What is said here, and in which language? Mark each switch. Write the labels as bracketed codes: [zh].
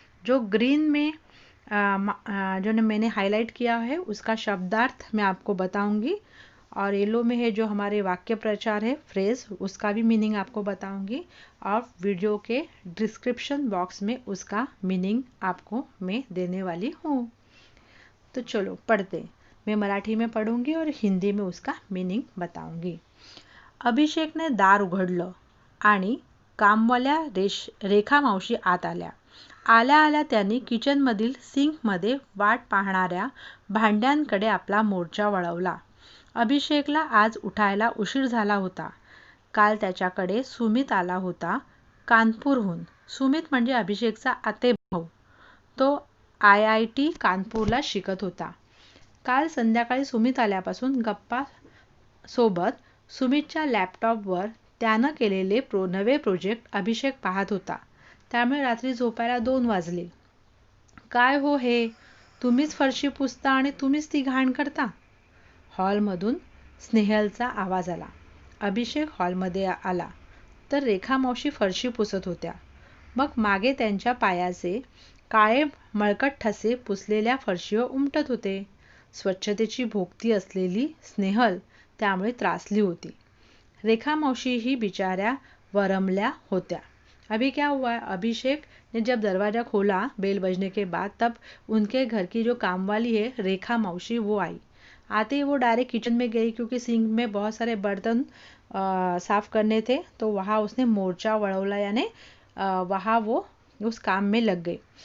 [hi] जो ग्रीन में जो मैंने हाईलाइट किया है उसका शब्दार्थ मैं आपको बताऊंगी और येलो में है जो हमारे वाक्य प्रचार है फ्रेज, उसका भी मीनिंग आपको बताऊंगी और वीडियो के डिस्क्रिप्शन बॉक्स में उसका मीनिंग आपको मैं देने वाली हूँ. तो चलो पढ़ते. मैं मराठी में पढ़ूंगी और हिंदी में उसका मीनिंग बताऊंगी. [mr] अभिषेकने दार उघडलं आणि कामवाल्या रेखा मावशी आत आल्या. आल्या आल्या त्यांनी किचनमधील सिंकमध्ये वाट पाहणाऱ्या भांड्यांकडे आपला मोर्चा वळवला. अभिषेकला आज उठायला उशीर झाला होता. काल त्याच्याकडे सुमित आला होता कानपूरहून. सुमित म्हणजे अभिषेकचा आतेभाऊ. तो IIT कानपूरला शिकत होता. काल संध्याकाळी सुमित आल्यापासून गप्पा सोबत सुमितच्या लॅपटॉपवर त्यानं केलेले नवे प्रोजेक्ट अभिषेक पाहत होता. त्यामुळे रात्री झोपायला 2 वाजले. काय हो हे? तुम्हीच फरशी पुसता आणि तुम्हीच ती घाण करता? हॉलमधून स्नेहलचा आवाज आला. अभिषेक हॉलमध्ये आला तर रेखा मावशी फरशी पुसत होत्या. मग मागे त्यांच्या पायाचे काळे मळकट ठसे पुसलेल्या फरशीवर उमटत होते. स्वच्छतेची भोक्ती असलेली स्नेहल त्यामुळे त्रासली होती. रेखा मावशी ही बिचाऱ्या वरमल्या होत्या. [hi] अभी क्या हुआ? अभिषेक ने जब दरवाज़ा खोला बेल बजने के बाद तब उनके घर की जो कामवाली है रेखा मावशी वो आई. आते ही वो डायरेक्ट किचन में गई क्योंकि सिंक में बहुत सारे बर्तन साफ करने थे तो वहाँ उसने मोर्चा वड़ौला यानी वहाँ वो उस काम में लग गई.